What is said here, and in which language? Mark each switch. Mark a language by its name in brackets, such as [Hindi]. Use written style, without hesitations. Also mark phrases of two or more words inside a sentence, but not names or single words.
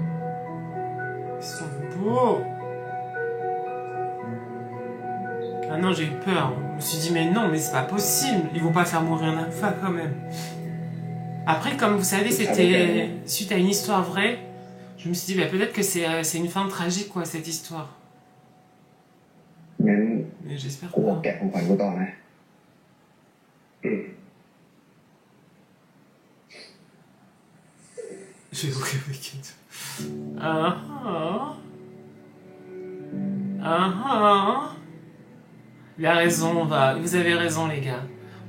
[French] Ils sont beaux. Ah non, j'ai eu peur. Je me suis dit, mais non, mais c'est pas possible. Ils vont pas faire mourir un alpha quand même. Après, comme vous savez, c'était suite à une histoire vraie. Je me suis dit, bah, peut-être que c'est une fin tragique, quoi, cette histoire. [Thai] งั้น [French] Mais j'espère [Thai] กูบอก [French] pas. [Thai] แกะของขวัญกูต่อนะ [French] J'ai oublié le week-end. Ah ah. Ah ah. Il a raison, vous avez raison, les gars.